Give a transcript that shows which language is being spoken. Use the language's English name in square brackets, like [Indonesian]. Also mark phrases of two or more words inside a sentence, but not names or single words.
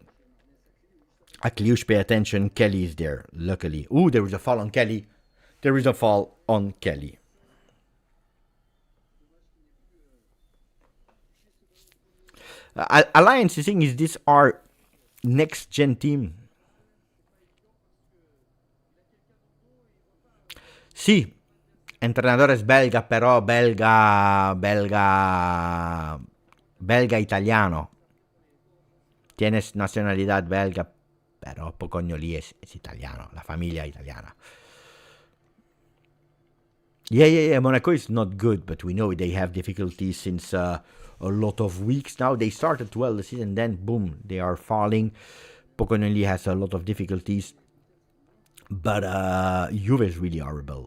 [English] At Cluj, pay attention. Kelly is there, luckily. Ooh, there is a foul on Kelly. There is a foul on Kelly. Alliance, the thing is, this our next gen team. [Spanish] Sì, entrenadores belga, però belga italiano. Tienes nacionalidad belga, pero Pocognoli es italiano, la familia italiana. [English] Yeah. Monaco is not good, but we know they have difficulties since a lot of weeks now. They started well the season, then boom, they are falling. Pocognoli has a lot of difficulties. But Juve is really horrible.